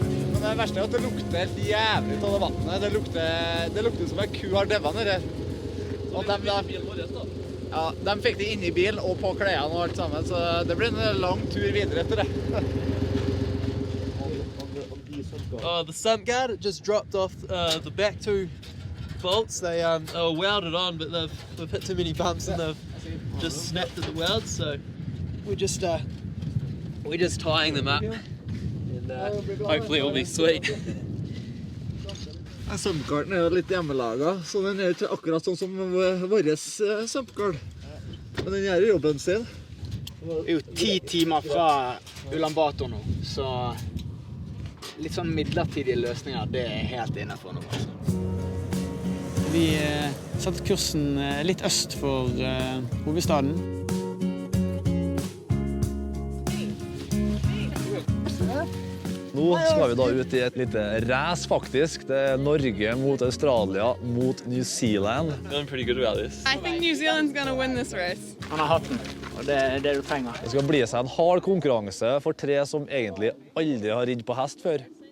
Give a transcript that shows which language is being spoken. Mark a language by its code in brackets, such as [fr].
[no] Men det verste at det lukter helt jævlig av det vannet. Det lukter som en ku har døvet nede. Og de fikk det inn i bilen og på klærne og alt sammen, så det blir en lang tur videre etter det. [en] The sump guard just dropped off the back 2 bolts. They are welded on, but they've hit too many bumps and they've just snapped at the welds. So we're just tying them up, and hopefully it'll be sweet. [no] Sumpgarden er jo litt hjemmelaget, så den er ikke akkurat sånn som vår sumpgard. Men den gjør jobben sin. Det er jo 10 timer fra Ulan Bator nå, så litt sånn midlertidige løsninger, det er helt innenfor nå. Vi satte kursen litt øst for hovedstaden. Nå skal vi da ut i et lite race faktisk. Det er Norge mot Australia mot New Zealand. [en] Doing pretty good rallies. I think New Zealand's going to win this race. [no] Han har hatten, og det er det du trenger. Det skal bli seg en hard konkurranse for 3 som egentlig aldri har ridd på hest før.